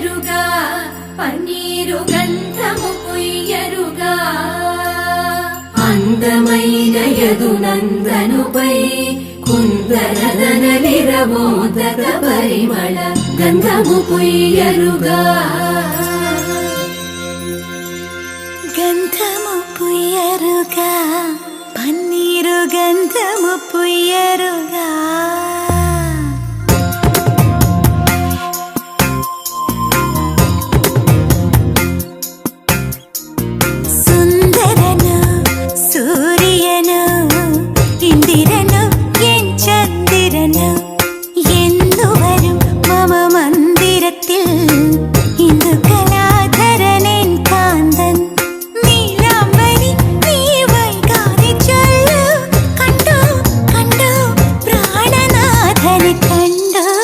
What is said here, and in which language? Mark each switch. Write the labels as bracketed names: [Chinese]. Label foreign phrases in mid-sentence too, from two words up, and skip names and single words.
[Telugu] పన్నీరు గంధము పుయ్యరుగా అందమైన యదునందనుపై కుందరదన నిరమోదక పరిమళ గంధము పుయ్యరుగా గంధము పుయ్యరుగా పన్నీరు గంధము పుయ్యరుగా സുന്ദരനു [Malayalam] സൂര്യനു ഇന്ദിരനു എൻ ചന്ദ്രനു എന്നു വരും മമ മന്ദിരത്തിൽ ഇന്ദു കലാധരനെൻ കാന്തൻ നീലാംബരി നീ വൈകാതെ ചൊല്ലു കണ്ടു കണ്ടു പ്രാണനാഥനെ കണ്ടു